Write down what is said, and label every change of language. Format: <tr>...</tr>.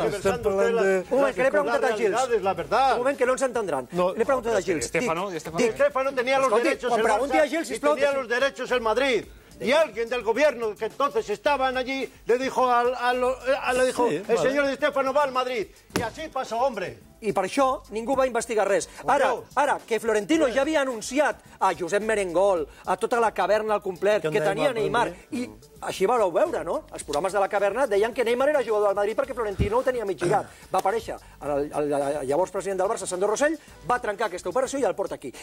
<ca>Un moment, que l'he preguntat a Gils. Un moment, que no ens entendran. L'he preguntat a Gils.</ca> <es>Di Stéfano tenía los derechos el Barça y tenía los derechos el Madrid. Y alguien del gobierno que entonces estaban allí le dijo el señor Di Stéfano va al Madrid. Y así pasó, hombre.</es> <ca>I per això ningú va investigar res. Ara, que Florentino ja havia anunciat a Josep Merengol, a tota la caverna al complet, que tenia Neymar, i així vareu veure, no? Els programes de la caverna deien que Neymar era jugador del Madrid perquè Florentino ho tenia mig girat. Va aparèixer el llavors president del Barça, Sandro Rosell, va trencar aquesta operació i el porta aquí.</ca>